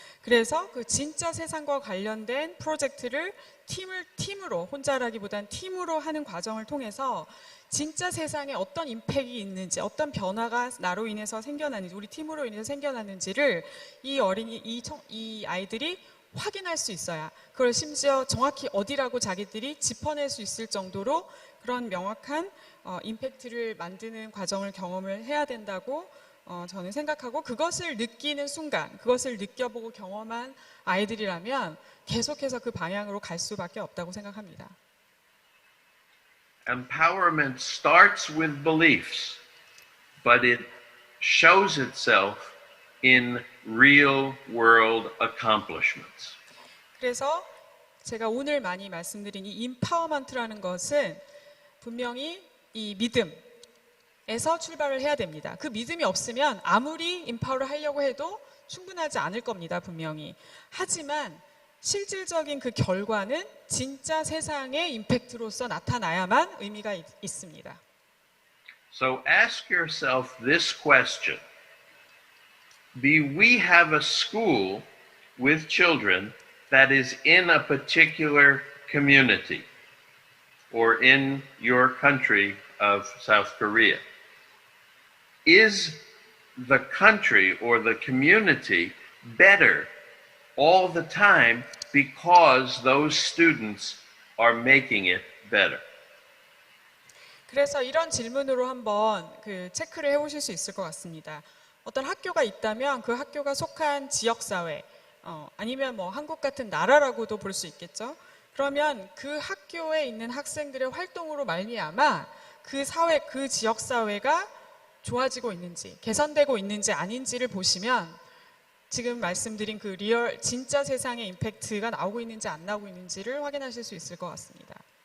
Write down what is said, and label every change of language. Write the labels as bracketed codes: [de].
[ko] 그래서 그 진짜 세상과 관련된 프로젝트를 팀으로, 혼자라기보단 팀으로 하는 과정을 통해서 진짜 세상에 어떤 임팩이 있는지, 어떤 변화가 나로 인해서 생겨나는지, 우리 팀으로 인해서 생겨나는지를 이 아이들이 확인할 수 있어야, 그걸 심지어 정확히 어디라고 자기들이 짚어낼 수 있을 정도로 그런 명확한 임팩트를 만드는 과정을 경험을 해야 된다고 저는 생각하고, 그것을 느끼는 순간, 그것을 느껴보고 경험한 아이들이라면 계속해서 그 방향으로 갈 수밖에 없다고 생각합니다. [en] Empowerment starts with beliefs, but it shows itself in real world accomplishments. [ko] 그래서 제가 오늘 많이 말씀드린 이 임파워먼트라는 것은 분명히 이 믿음에서 출발을 해야 됩니다. 그 믿음이 없으면 아무리 임파워를 하려고 해도 충분하지 않을 겁니다, 분명히. 하지만 실질적인 그 결과는 진짜 세상의 임팩트로서 나타나야만 의미가 있습니다. [en] So ask yourself this question. We have a school with children that is in a particular community or in your country of South Korea. Is the country or the community better all the time because those students are making it better? [ko] 그래서 이런 질문으로 한번 체크를 해보실 수 있을 것 같습니다. 어떤 학교가 있다면 그 학교가 속한 지역사회, 아니면 뭐 한국 같은 나라라고도 볼 수 있겠죠. 그러면 그 학교에 있는 학생들의 활동으로 말미암아 그 사회, 그 지역사회가 좋아지고 있는지, 개선되고 있는지 아닌지를 보시면 지금 말씀드린 그 진짜 세상의 임팩트가 나오고 있는지 안 나오고 있는지를 확인하실 수 있을 것 같습니다.